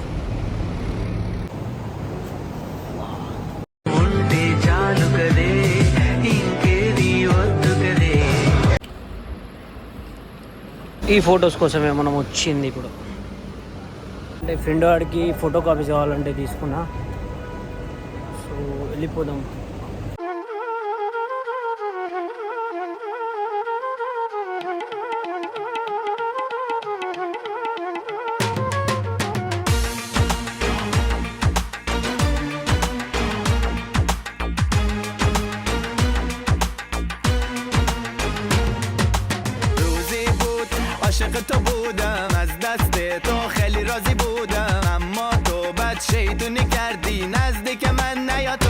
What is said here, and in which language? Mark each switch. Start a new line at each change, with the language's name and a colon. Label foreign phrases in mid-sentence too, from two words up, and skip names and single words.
Telugu: ఈ ఫొటోస్ కోసమే మనం వచ్చింది ఇప్పుడు. అంటే ఫ్రెండ్ వాడికి
English: photo copies
Telugu: కావాలంటే తీసుకున్నా. సో వెళ్ళిపోదాం.
Persian: عاشق تو بودم از دست تو خیلی راضی بودم، اما تو بد شیطونی کردی نزدیک من نیا تو.